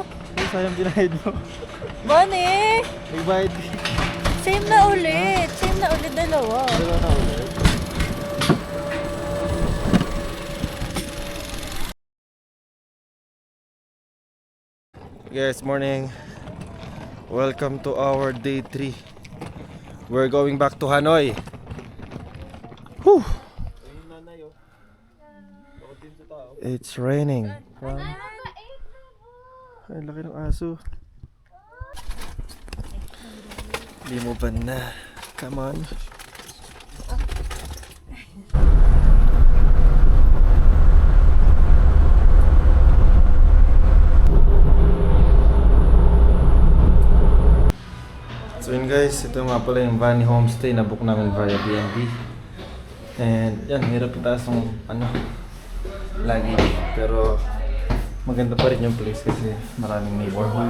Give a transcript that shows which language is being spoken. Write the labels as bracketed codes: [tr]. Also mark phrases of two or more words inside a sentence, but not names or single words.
[tl] Ay, sayang binayad mo. Bani! Nagbayad ka. Same na ulit. Same na ulit, dalawa. Wala na ulit. Guys, [en] morning. Welcome to our day 3. We're going back to Hanoi. Whew. It's raining. Ay, laki ng aso. Di mo ba na? Come on. [tl] So yun guys, ito nga pala yung Vani Homestay na book namin via BNB. And yan, hirap itaas ng lagi. Pero maganda pa rin yung place kasi maraming neighborhood.